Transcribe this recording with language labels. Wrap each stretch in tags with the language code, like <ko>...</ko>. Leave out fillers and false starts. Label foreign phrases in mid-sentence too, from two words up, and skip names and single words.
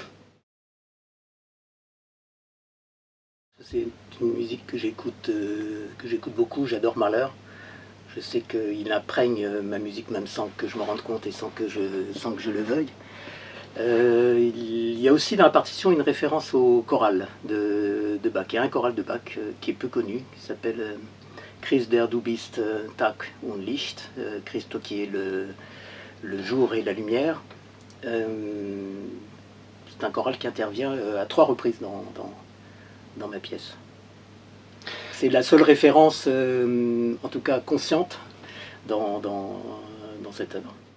<fr>C'est une musique que j'écoute beaucoup, j'adore Mahler. Je sais qu'il imprègne ma musique même sans que je me rende compte et sans que je le veuille. Il y a aussi dans la partition une référence au choral de Bach. Il y a un choral de Bach qui est peu connu, qui s'appelle Christ der du bist Tag und Licht, Christo qui est le jour et la lumière. C'est un choral qui intervient à 3 reprises dans ma pièce. C'est la seule référence, en tout cas consciente, dans cette œuvre.</fr>